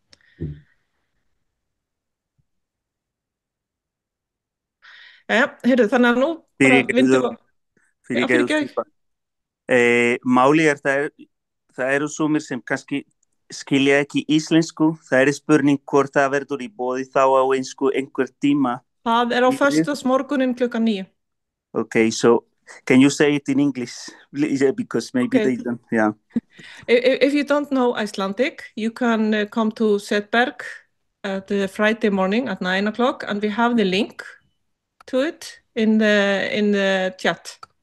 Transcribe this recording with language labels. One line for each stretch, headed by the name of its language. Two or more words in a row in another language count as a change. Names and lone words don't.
Icelandic: Heyrðu, þannig að nú Málið það eru sumir sem kannski skilja ekki íslensku. Það spurning hvort það verður í boði þá á einhver tíma. Það á föstudagsmorguninn klukkan 9.
English: Okay, so can you say it in English? Because maybe they don't, yeah. If you don't know Icelandic, you can come to Setberg at Friday morning at 9 o'clock, and we have the link to it in the chat.